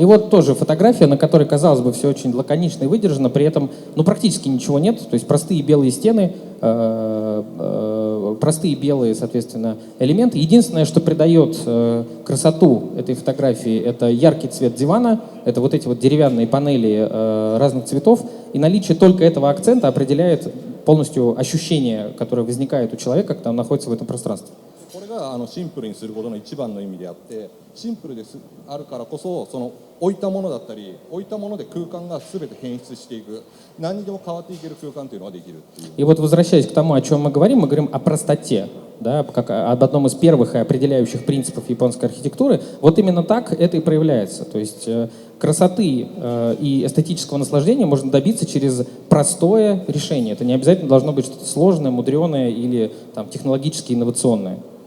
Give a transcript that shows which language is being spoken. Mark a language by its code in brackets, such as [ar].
[ru] И вот тоже фотография, на которой, казалось бы, все очень лаконично и выдержано, при этом, ну, практически ничего нет, то есть простые белые стены, простые белые, соответственно, элементы. Единственное, что придает красоту этой фотографии, это яркий цвет дивана, это вот эти вот деревянные панели разных цветов, и наличие только этого акцента определяет полностью ощущение, которое возникает у человека, когда он находится в этом пространстве. [ja] これがシンプルにすることの一番の意味であって、シンプルですあるからこそ、その置いたものだったり、置いたもので空間が全て変質していく、何にでも変わっていける空間というのができるっていう。 [ru] И вот возвращаясь к тому, о чем мы говорим о простоте, да, как об одном из первых и определяющих принципов японской архитектуры. Вот именно так это и проявляется. То есть красоты и эстетического наслаждения можно добиться через простое решение. Это не обязательно должно быть что-то сложное, мудреное или там, технологически инновационное.